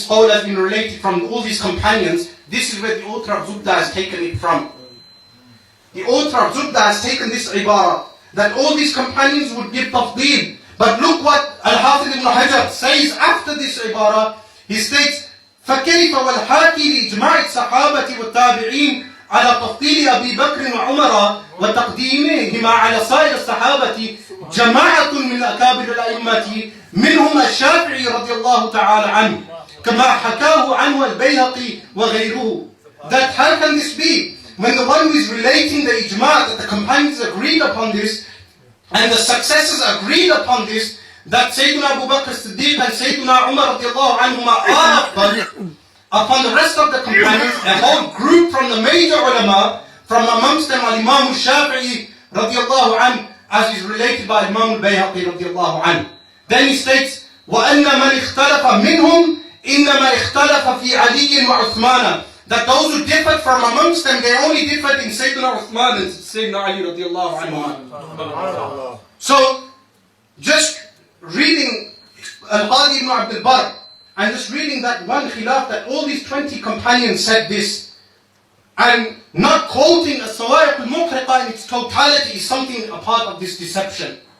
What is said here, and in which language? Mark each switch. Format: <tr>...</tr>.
<en>This qawl has been related from all these companions. This is where the author of Zubda has taken it from. The author of Zubda has taken this ibara, that all these companions would give tafdeel. But look what Al-Hafiz ibn Hajar says after this ibara. He states,</en> <ar>فَكَيْفَ وَالْحَاكِي لِإِجْمَاعِ الصَّحَابَةِ وَالتَّابِعِينَ على تفضيل أبي بكر وعمر وتقديمهما على سائر الصحابة جماعة من أكابر الأئمة منهم الشافعي رضي الله تعالى عنه كما حكاه عنه البيهقي وغيره.</ar> <en>That how can this be? When the one who is relating the ijma' that the companions agreed upon this and the successors agreed upon this, that Sayyiduna Abu Bakr Siddiq and Sayyiduna Umar radiallahu anhuma are upon the rest of the companions, a whole group from the major ulama, from amongst them Al-Imam al-Shafi'i radiallahu anhu, as is related by Imam al-Bayhaqi radiallahu anhu. Then he states,</en> <ar>وَأَنَّ مَنْ اخْتَلَفَ مِنْهُمْ إِنَّمَا اخْتَلَفَ فِي عَلِيٍّ وَعُثْمَانَ.</ar> <en>That those who differed from amongst them, they only differed in Sayyidina Uthman and Sayyidina Ali radiallahu anhu. So, just reading Al-Qadhi ibn Abd al-Barr, and just reading that one khilaf, that all these 20 companions said this, and not quoting as-Sawa'iq al-Muhriqa in its totality is something a part of this deception.</en>